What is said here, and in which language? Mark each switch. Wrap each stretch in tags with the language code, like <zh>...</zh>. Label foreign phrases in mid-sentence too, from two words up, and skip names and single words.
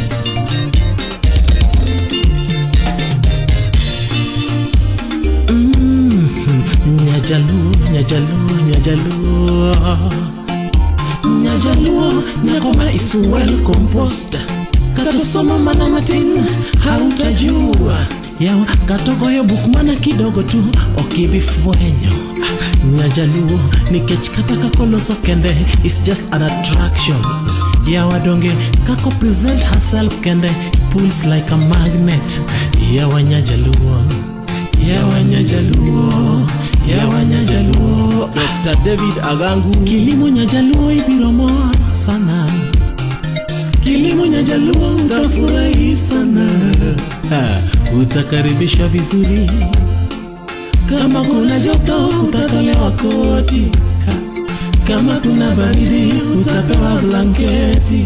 <luo>Nyajaluo, Nyajaluo, Nyajaluo.</luo> <en>Nyajaluo, nyakoma is well composed.</en> <luo>Katosoma mana matin, hautajua. Yawa katogoyo buk mana</luo> <sw>kidogo tu,</sw> <luo>okibifwenyo. Nyajaluo, nikech kataka koloso kende,</luo> <en>it's just an attraction.</en> <luo>Yawa donge, kako</luo> <en>present herself kende, pulls like a magnet.</en> <luo>Yawa Nyajaluo, Yawa Nyajaluo, Yawa Nyajaluo.</luo> <sw>Dr. David Agangu. Kilimo Nyajaluo</sw> <luo>ibiro mor</luo> <sw>sana, kilimo Nyajaluo utafurahi sana. Utakaribisha vizuri, kama kuna joto utatolewa koti, kama kuna baridi utapewa blanketi.</sw>